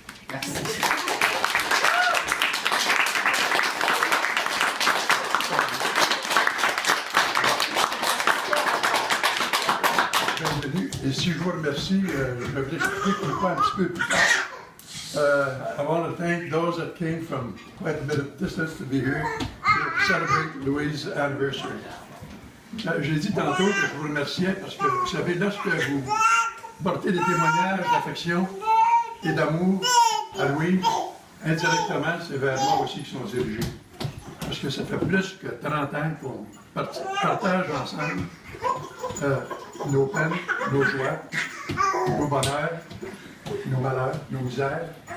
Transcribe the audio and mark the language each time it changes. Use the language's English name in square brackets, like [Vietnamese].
[French] Merci. Bienvenue. Et si je vous remercie, je vais vous expliquer pourquoi un petit peu plus tard. [English] I want to thank those that came from quite a bit of distance to be here to celebrate Louise's anniversary. [French] J'ai dit tantôt que je vous remerciais parce que vous savez, lorsque vous portez des témoignages d'affection et d'amour à Louise, indirectement, c'est vers moi aussi qu'ils sont dirigés. parce que ça fait plus que 30 ans qu'on partage ensemble nos peines, nos joies, nos bonheurs, nos malheurs, nos misères.